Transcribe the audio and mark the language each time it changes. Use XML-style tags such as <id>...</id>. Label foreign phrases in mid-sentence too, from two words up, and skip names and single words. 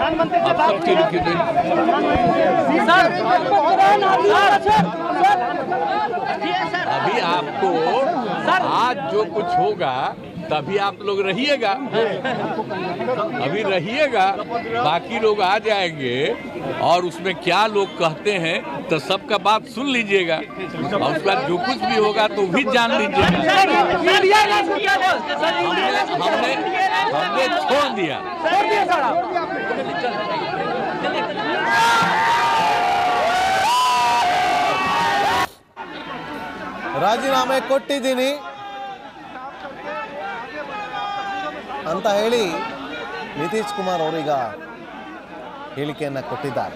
<hi>अब सबके लिखे अभी आपको आज जो कुछ होगा तभी आप लोग रहिएगा, अभी रहिएगा, बाकी लोग आ जाएंगे और उसमें क्या लोग कहते हैं तो सबका बात सुन लीजिएगा, और उसका जो कुछ भी होगा तो भी जान लीजिएगा। हमने छोड़ दिया।</hi> <kn>ರಾಜೀನಾಮೆ ಕೊಟ್ಟಿದ್ದೀನಿ ಅಂತ ಹೇಳಿ ನಿತೀಶ್ ಕುಮಾರ್ ಅವರೀಗ ಹೇಳಿಕೆಯನ್ನು ಕೊಟ್ಟಿದ್ದಾರೆ.</kn>